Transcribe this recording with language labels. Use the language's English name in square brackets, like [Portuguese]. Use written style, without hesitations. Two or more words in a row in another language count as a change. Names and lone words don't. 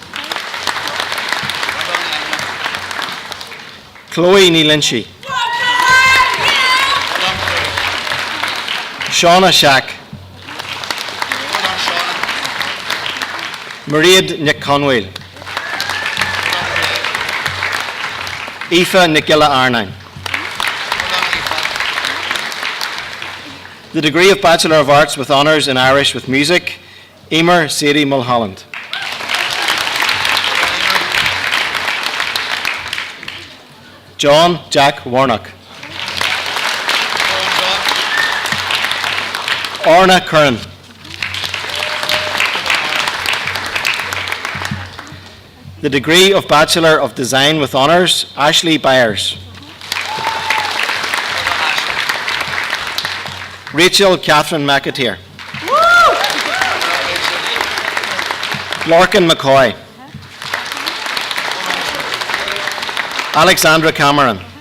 [English] Chloe Neelinshi. Shauna Shack. Mairead Nick Conwell. Aoife Nicola Arnine. The degree of Bachelor of Arts with Honours in Irish with Music, Emer Sadie Mulholland. John Jack Warnock. Orna Curran. The degree of Bachelor of Design with Honours, Ashley Byers. Rachel Catherine McAteer. Lorcan McCoy. Alexandra Cameron.